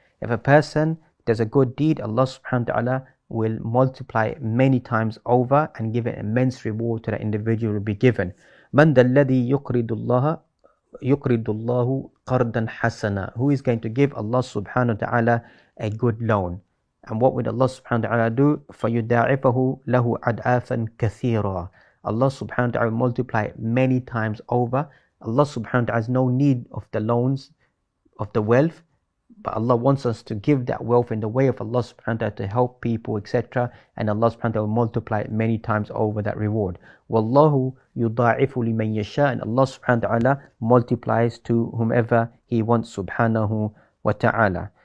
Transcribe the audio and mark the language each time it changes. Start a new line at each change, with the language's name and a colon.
English: If a person does a good deed, Allah subhanahu wa ta'ala will multiply many times over and give an immense reward to the individual will be given.
Arabic: مَنْ ذَا الَّذِي يُقْرِضُ اللَّهُ قَرْضًا حَسَنًا.
English: Who is going to give Allah subhanahu wa ta'ala a good loan? And what would Allah subhanahu wa ta'ala do?
Arabic: فَيُدَاعِفَهُ لَهُ أَضْعَافًا كَثِيرًا.
English: Allah subhanahu wa ta'ala will multiply many times over. Allah subhanahu wa ta'ala has no need of the loans, of the wealth, but Allah wants us to give that wealth in the way of Allah subhanahu wa ta'ala to help people, etc. And Allah subhanahu wa ta'ala will multiply many times over that reward.
Arabic: وَاللَّهُ يُضَاعِفُ لِمَنْ يَشَاءُ.
English: And Allah subhanahu wa ta'ala multiplies to whomever He wants subhanahu wa ta'ala.